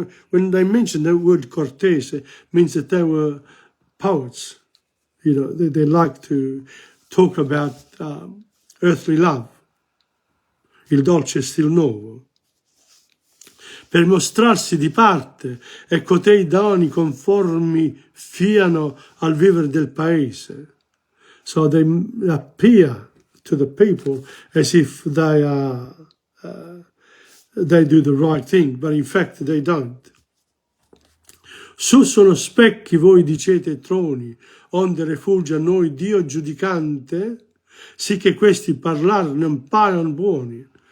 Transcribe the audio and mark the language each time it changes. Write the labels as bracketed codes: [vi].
[en] When they mention the word cortese, means that they were poets. They like to talk about earthly love. [it] Il dolce stil nuovo. Per mostrarsi di parte, e cotei doni conformi fiano al vivere del paese. [en] So they appear to the people as if they do the right thing, but in fact they don't. [it] Su sono specchi, voi dicete troni, onde refulge a noi Dio giudicante, sì che questi parlar non paiono buoni.